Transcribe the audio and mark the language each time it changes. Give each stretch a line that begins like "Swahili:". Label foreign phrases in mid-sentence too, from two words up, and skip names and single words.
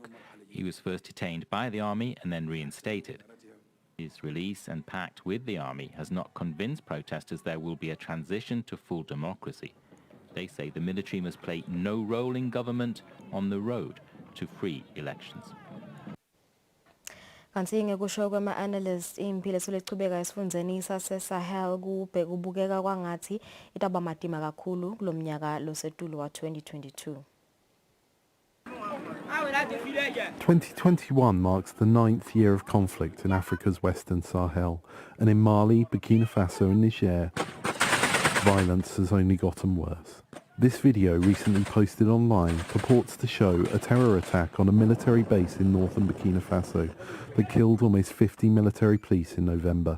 English: He was first detained by the army and then reinstated. His release and pact with the army has not convinced protesters there will be a transition to full democracy. They say the military must play no role in government on the road to free elections.
Swati: Kanti ngekusho kwama-analysts impilo esulichubeka esifundeni sase-Sahel kubukeka kwangathi itaba matima kakhulu kulomnyaka losetulo wa 2022.
English: 2021 marks the 9th year of conflict in Africa's Western Sahel, and in Mali, Burkina Faso and Niger, violence has only gotten worse. This video, recently posted online, purports to show a terror attack on a military base in northern Burkina Faso that killed almost 50 military police in November.